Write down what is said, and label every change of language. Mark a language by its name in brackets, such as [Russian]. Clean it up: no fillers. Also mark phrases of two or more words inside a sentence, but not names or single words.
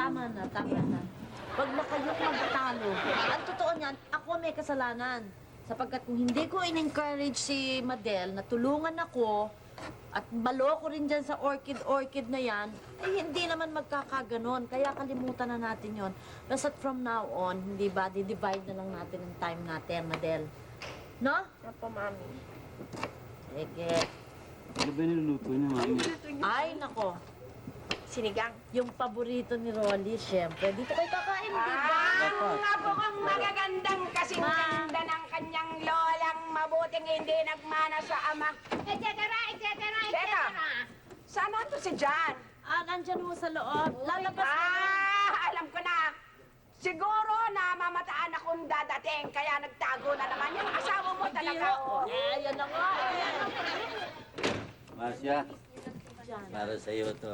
[Filipino] Tama na, tama na. Huwag na kayo magtalo. Ang totoo niyan, ako ang may kasalanan. Sapagkat kung hindi ko in-encourage si Madel na tulungan ako at maloko rin dyan sa orchid na yan, eh hindi naman magkakaganon. Kaya kalimutan na natin yon. Basta [English] from now on, [Filipino] hindi ba, di-divide na lang natin ang time natin, Madel. No? Opo, Mami. Sige. Ano ba yung niluluto niya, Mami? Ay, nako. Sinigang. Yung paborito ni Rolly, syempre. Dito kayo kakain, di ba? Ang abukang magagandang kasing ganda ng kanyang lolang mabuting hindi nagmana sa ama. [Latin] Et cetera, et cetera, et [Filipino] Teka, [Latin] cetera. [Filipino] saan to si Jan? Ah, nandyan mo sa loob. Lalabas na. Alam ko na. Siguro na mamataan akong dadating, kaya nagtago na naman yung asawa mo talaga. Oh. Eh, yan na nga. Marcia, para sa iyo to.